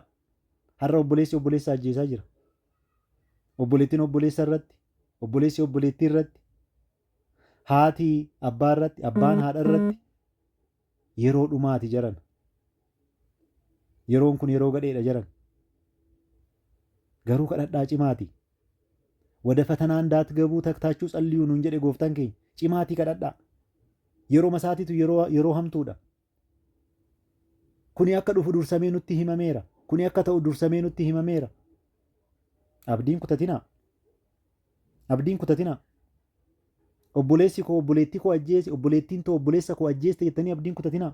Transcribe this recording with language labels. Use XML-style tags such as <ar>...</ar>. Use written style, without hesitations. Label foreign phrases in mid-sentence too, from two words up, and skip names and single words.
<om>Har'a obboleessi obboleessa ajjeesaa jira. Obboleettiin obboleessa irratti, obboleessi obboleettii irratti, haati abbaa irratti, abbaan haadha irratti yeroo dhumaati jaran. Yeroon kun yeroo gadheedha jaran. Garuu kadhadhaa cimaati.</om> <am>ወደ ፈተና እንዳትገቡ ተግታችሁ ጸልዩ</am> <om>nuun jedhe gooftaan keenya. Cimaatii kadhadhaa. Yeroo masaatiitu yeroo hamtuudha. Kuni akka dhufu dursamee nutti himameera. Kuni akka ta'u dursamee nutti himameera. Abdiin kutatinaa. Abdiin kutatinaa. Obboleessi koo obboleettii koo ajjeese, obboleettiin too obboleessa koo ajjeeste jettanii abdiin kutatinaa.</om>